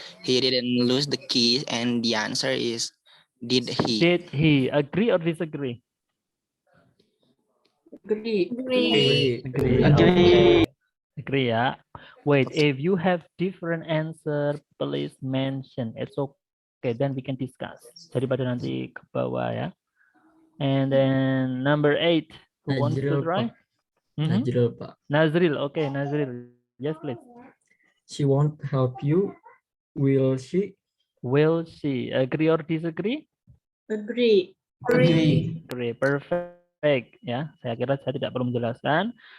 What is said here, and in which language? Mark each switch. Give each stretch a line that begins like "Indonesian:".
English: He didn't lose the keys and the answer is did he? Did he? Agree or disagree? Agree. Okay. Agree ya. Wait, if you have different answer, please mention. It's okay, then we can discuss.
Indonesian: Daripada nanti ke bawah ya.
English: And then number 8, who wants to try? Nazril, Pak. Nazril, okay, Nazril. Yes, please. She won't help you. Will she? Will she? Agree or disagree? Agree. Agree. Perfect.
Indonesian: Ya, saya kira saya tidak perlu menjelaskan.